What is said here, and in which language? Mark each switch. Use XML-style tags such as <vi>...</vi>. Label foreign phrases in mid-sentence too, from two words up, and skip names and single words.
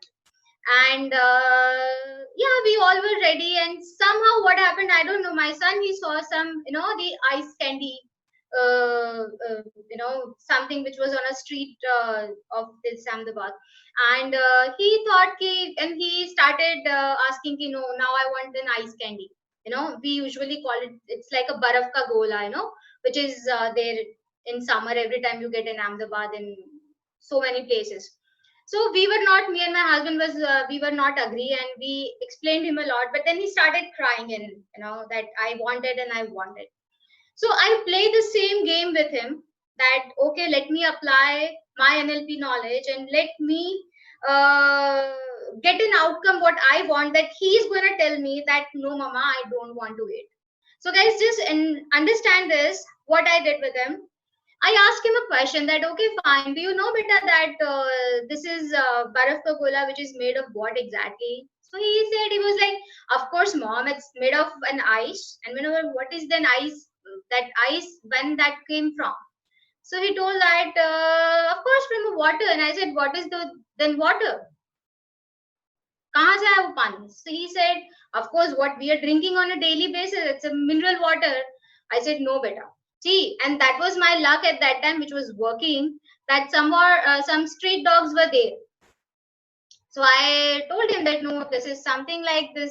<en>And yeah, we all were ready, and somehow what happened, I don't know, my son, he saw some, the ice candy, something which was on a street of this Ahmedabad. And he thought and he started asking, now I want an ice candy. We usually call it, it's like a</en> <hi>baraf ka gola,</hi> <en>which is there in summer every time you get in Ahmedabad, in so many places. So we were not, me and my husband was, we were not agree, and we explained him a lot, but then he started crying, and that I wanted and I wanted. So I play the same game with him, that okay, let me apply my NLP knowledge, and let me uh, get an outcome what I want, that he is going to tell me that no mama, I don't want to eat. So guys, just understand this, what I did with him. I asked him a question that, okay, fine. Do you know, beta, that this is</en> <hi>baraf ka gola,</hi> <en>which is made of what exactly? So he said, he was like, of course, mom, it's made of an ice. And whenever, what is then ice? That ice, when that came from? So he told that, of course, from the water. And I said, what is the then water?</en> <hi>कहाँ से आया वो पानी?</hi> <en>So he said, of course, what we are drinking on a daily basis, it's a mineral water. I said, no, beta. See, and that was my luck at that time, which was working, that some street dogs were there. So I told him that no, this is something like this.</en>